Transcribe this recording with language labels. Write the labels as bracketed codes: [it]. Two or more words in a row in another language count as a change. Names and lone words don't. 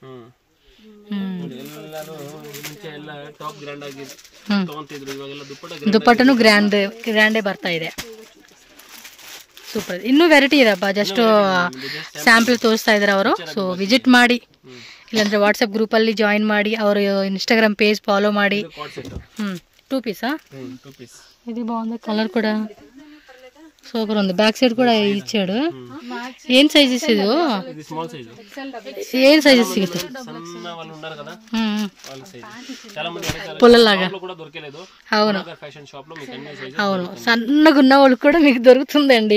[kn] ದುಪ್ಪಟ್ಟನು ಗ್ರ್ಯಾಂಡೇ ಬರ್ತಾ ಇದೆ. ಸೂಪರ್. ಇನ್ನೂ ವೆರೈಟಿ ಇದೆಪ್ಪ, [en] just sample [kn] ತೋರಿಸ್ತಾ ಇದ್ದಾರೆ ಅವರು. ಸೊ ವಿಸಿಟ್ ಮಾಡಿ, ಇಲ್ಲಾಂದ್ರೆ ವಾಟ್ಸಪ್ ಗ್ರೂಪಲ್ಲಿ ಜಾಯಿನ್ ಮಾಡಿ, ಅವರು ಇನ್ಸ್ಟಾಗ್ರಾಮ್ [en] page follow [kn] ಮಾಡಿ. 2 ಪೀಸಾ? ಇದು ಬಾగుంది, [te] కలర్ కూడా సూపర్ ఉంది. [en] back side [te] కూడా ఇచ్చాడు. ఏం సైజ్ ఇస్తుంది? ఇది [en] small size. [te] ఏం సైజ్ ఇస్తుంది? సన్న వాళ్ళు ఉన్నారు కదా వాళ్ళ సైజ్. చాలా మంది పుల్లలాగా కూడా దొరకలేదు. అవును [en] fashion shop [te] లో మీకు అన్ని సైజెస్. అవును, సన్నగా ఉన్న వాళ్ళకి కూడా మీకు దొరుకుతుందండి.